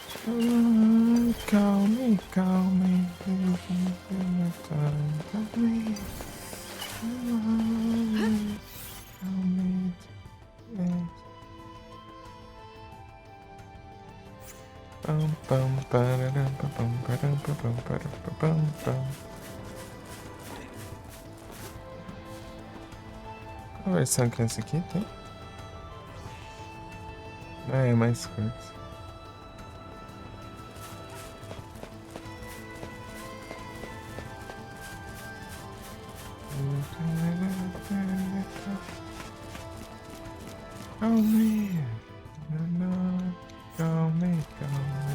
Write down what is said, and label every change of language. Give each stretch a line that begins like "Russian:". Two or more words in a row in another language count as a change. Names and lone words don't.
English: Call me, call me. Give me time, call me. Call me. Yes. Bum, bum, ba-da-dum, ba-bum, ba-dum, ba-bum, ba-dum, ba-bum, bum.
Portuguese: Qual a versão que é essa aqui? Tem? Ah, é mais curto.
English: Call me. No, no. Call me, call me.